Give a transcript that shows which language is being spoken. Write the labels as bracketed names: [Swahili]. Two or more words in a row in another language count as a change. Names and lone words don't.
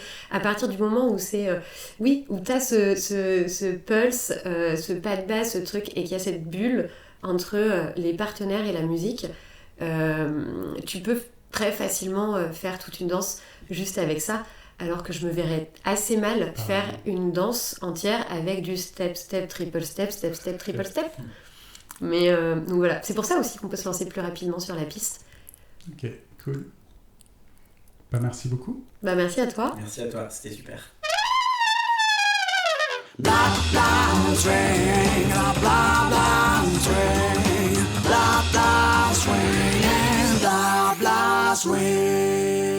[French] À partir du moment où c'est... où t'as ce pulse, ce pas de base, ce truc, et qu'il y a cette bulle entre les partenaires et la musique, tu peux très facilement faire toute une danse juste avec ça, alors que je me verrais assez mal faire une danse entière avec du [English] step, step, triple step, step, step, triple step. [French] Mais donc voilà, c'est pour ça aussi qu'on peut se lancer plus rapidement sur la piste. Ok, cool. Merci beaucoup. Merci à toi. Merci à toi, c'était super. [English] Blah blah swing, blah blah swing, blah blah swing, blah blah swing.